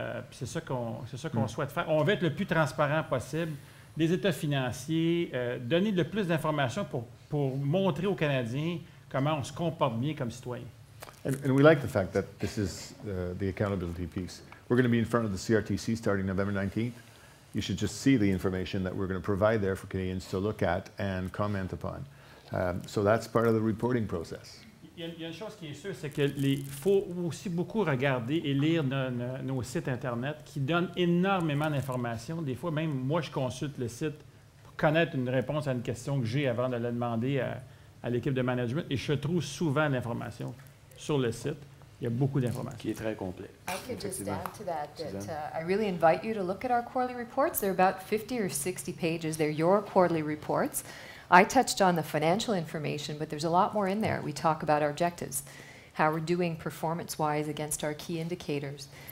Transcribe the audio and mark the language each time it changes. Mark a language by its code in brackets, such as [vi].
[fr] C'est ça qu'on souhaite faire. On veut être le plus transparent possible, des états financiers, donner le plus d'informations pour montrer aux Canadiens comment on se comporte bien comme citoyen. [en] And we like the fact that this is the accountability piece. We're going to be in front of the CRTC starting November 19th. You should just see the information that we're going to provide there for Canadians to look at and comment upon. So that's part of the reporting process. [fr] Il y a une chose qui est sûre, c'est qu'il faut aussi beaucoup regarder et lire nos sites Internet qui donnent énormément d'informations. Des fois, même moi, je consulte le site pour connaître une réponse à une question que j'ai avant de la demander à l'équipe de management. Et je trouve souvent l'information sur le site. Il y a beaucoup d'informations. Qui est très complet. [en] I could just add to that I really invite you to look at our quarterly reports. They're about 50 or 60 pages. They're your quarterly reports. I touched on the financial information, but there's a lot more in there. We talk about our objectives, how we're doing performance-wise against our key indicators.